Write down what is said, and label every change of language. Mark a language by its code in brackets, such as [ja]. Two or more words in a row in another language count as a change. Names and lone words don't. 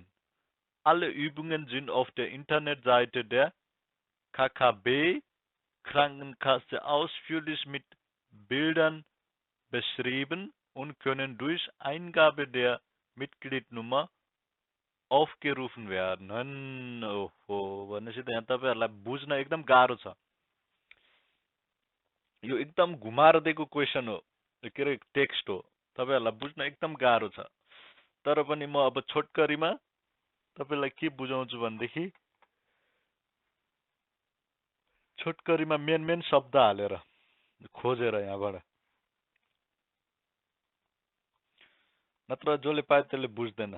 [de] Alle Übungen sind auf der Internetseite der KKB Krankenkasse ausführlich mit Bildern beschrieben und können durch Eingabe der Mitgliednummer aufgerufen werden। [ne] ओहो भनेपछि त यहाँ तपाईहरुलाई बुझ्न एकदम गाह्रो छ। यो एकदम घुमाएर दिएको क्वेसन हो, के अरे टेक्स्ट हो, तपाईहरुलाई बुझ्न एकदम गाह्रो छ। तर पनि म अब छोटकरीमा तपाईलाई के बुझाउँछु भनेदेखि छोटकरीमा मेन मेन शब्द हालेर खोजेर यहाँबाट, नत्र जसले पाए त्यसले बुझ्दैन।